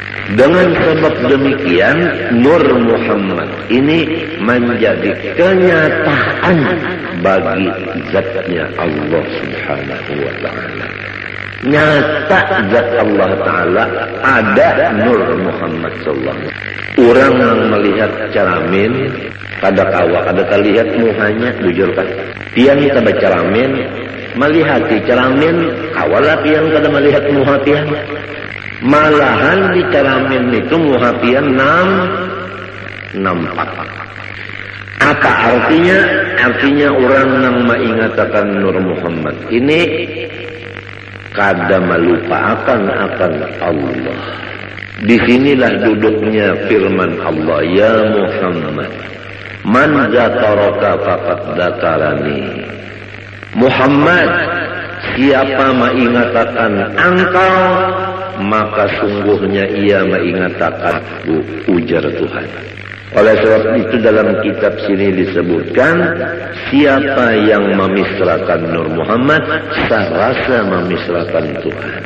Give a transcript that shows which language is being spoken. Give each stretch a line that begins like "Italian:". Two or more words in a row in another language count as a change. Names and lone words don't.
Indonesian: Dengan sebab demikian, Nur Muhammad ini menjadi kenyataan bagi zatnya Allah
Arabic: Subhanahu wa Ta'ala.
Indonesian: Nyata zat Allah Ta'ala ada Nur Muhammad
Arabic: sallallahu alaihi wasallam.
Banjar: Orang yang melihat cermin kada kawa, kada terlihat muhanya, jujur kan? Pian kada cermin, melihat di cermin, kawalah pian kada melihat muha pian. Malahan di cermin itu muha pian nampak.
Indonesian: Apa artinya? Artinya orang yang mengingatkan Nur Muhammad ini kada melupakan akan Allah. Disinilah duduknya firman Allah, ya Muhammad,
Arabic: man zakaraka faqad zakarani.
Indonesian: Muhammad, siapa mengingatkan engkau, maka sungguhnya ia mengingatkan aku, ujar Tuhan. Oleh sebab itu dalam kitab sini disebutkan, siapa yang memisrakan Nur Muhammad, serasa memisrakan Tuhan.